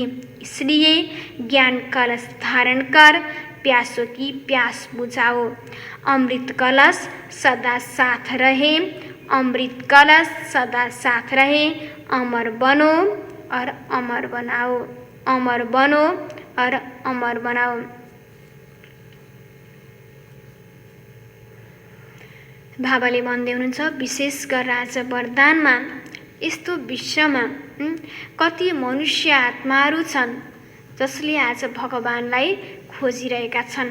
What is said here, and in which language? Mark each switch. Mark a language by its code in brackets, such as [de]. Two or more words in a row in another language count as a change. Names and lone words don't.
[hi] इसलिए ज्ञान कलश धारण कर प्यासों की प्यास बुझाओ। अमृत कलश सदा साथ रहे, अमृत कलश सदा साथ रहे। अमर बनो और अमर बनाओ, अमर बनो और अमर बनाओ। [ne] बाबाले भन्दै हुनुहुन्छ विशेष गरेर आज वरदानमा यस्तो विश्वमा कति मनुष्य आत्माहरू छन् जसले आज भगवानलाई खोजिरहेका छन्।